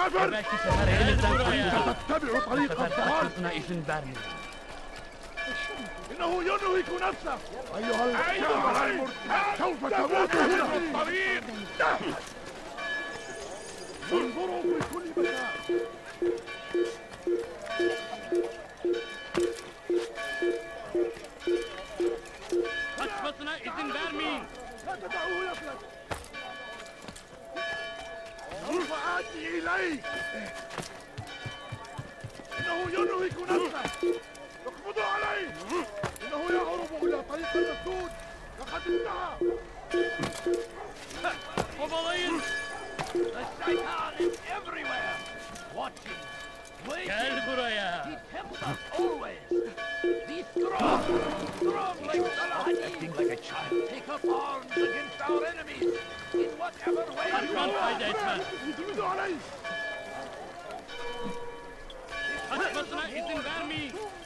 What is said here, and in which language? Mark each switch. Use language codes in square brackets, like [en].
[tr] Belki sefer elimizden kurtulacak. Bu sefer kaçmasına izin vermeyin. [ar] إنه ينهك نفسه أيها المرتد سوف تموت هنا في الطريق انظروا في كل مكان [tr] Kaçmasına izin vermeyin. [ar] لا تدعوه يفلت سوف آتي إليك إنه ينهك نفسه اقبضوا عليه إنه يهرب إلى طريق المسدود لقد انتهى [tr] Kovalayın. [en] The shaitan is everywhere, watching, waiting. [tr] Gel buraya. [en] He tempts us always. Be strong, strong like Salah. Acting like a child. Take up arms against our enemies in whatever way you [tr] Kaçman [en] want. [tr] fayda etmez. [ar] اقبضوا عليه [tr] Kaçmasına izin vermeyin.